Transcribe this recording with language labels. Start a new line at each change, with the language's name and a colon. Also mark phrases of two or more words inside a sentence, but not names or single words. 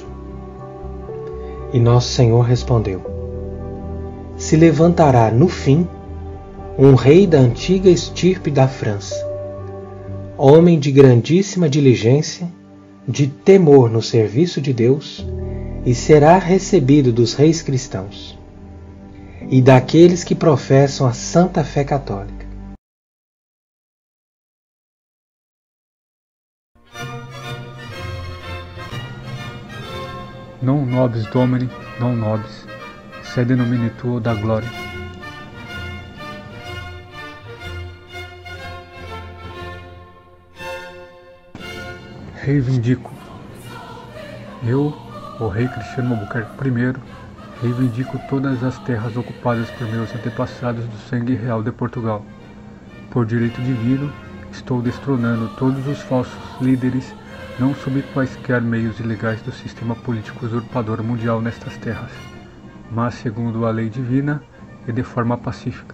Portuguese: E nosso Senhor respondeu: se levantará no fim um rei da antiga estirpe da França, homem de grandíssima diligência, de temor no serviço de Deus, e será recebido dos reis cristãos e daqueles que professam a santa fé católica.
Latin: Non nobis Domini, non nobis, sed in nomine tuo da gloria.
Portuguese: Reivindico. Eu, o rei Cristiano Albuquerque I, reivindico todas as terras ocupadas por meus antepassados do sangue real de Portugal. Por direito divino, estou destronando todos os falsos líderes, não sob quaisquer meios ilegais do sistema político usurpador mundial nestas terras, mas segundo a lei divina e de forma pacífica.